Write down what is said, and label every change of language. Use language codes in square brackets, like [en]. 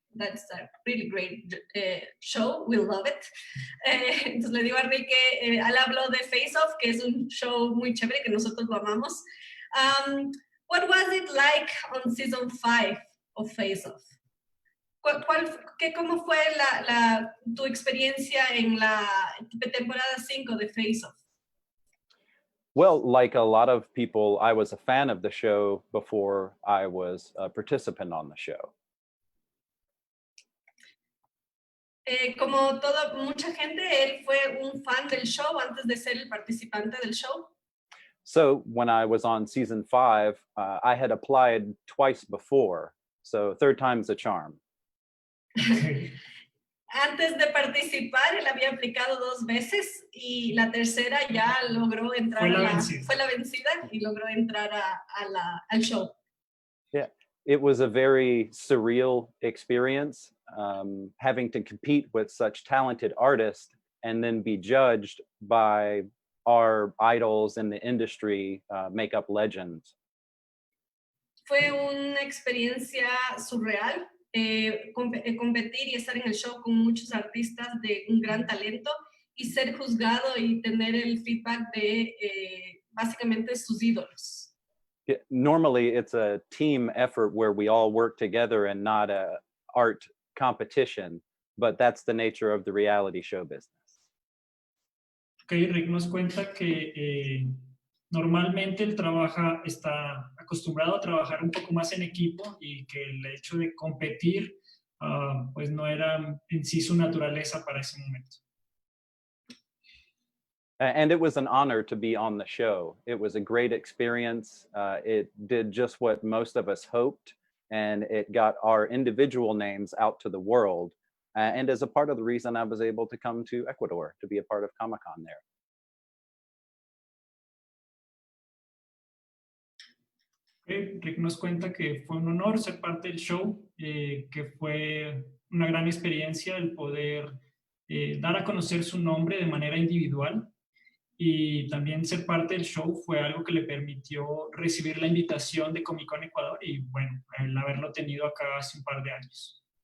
[en] That's a really great show. We love it. [es] Entonces le digo a Rick que él habló de FaceOff, que es un show muy chévere, que nosotros lo amamos. [en] What was it like on season 5 of FaceOff? [es] ¿Cómo fue tu experiencia en la temporada 5 de FaceOff? [en] Well, like a lot of people, I was a fan of the show before I was a participant on the show. [es] Como mucha gente, él fue un fan del show antes de ser el participante del show. [en] So when I was on season 5, I had applied twice before, so third time's a charm. [es] Antes de participar, él había aplicado 2 veces y la tercera ya logró entrar fue la vencida y logró entrar al show. [en] Yeah, it was a very surreal experience, having to compete with such talented artists and then be judged by our idols in the industry, makeup legends. [es] Fue una experiencia surreal. Competir y estar en el show con muchos artistas de un gran talento y ser juzgado y tener el feedback de básicamente sus ídolos. [en] Yeah, normally it's a team effort where we all work together and not a art competition, but that's the nature of the reality show business. [es] Okay, Rick nos cuenta que normalmente él está acostumbrado a trabajar un poco más en equipo y que el hecho de competir pues no era en sí su naturaleza para ese momento. [en] And it was an honor to be on the show. It was a great experience. It did just what most of us hoped, and it got our individual names out to the world. And as a part of the reason I was able to come to Ecuador to be a part of Comic-Con there. [es] Rick nos cuenta que fue un honor ser parte del show, que fue una gran experiencia el poder dar a conocer su nombre de manera individual, y también ser parte del show fue algo que le permitió recibir la invitación de Comic Con Ecuador y bueno, el haberlo tenido acá hace un par de años.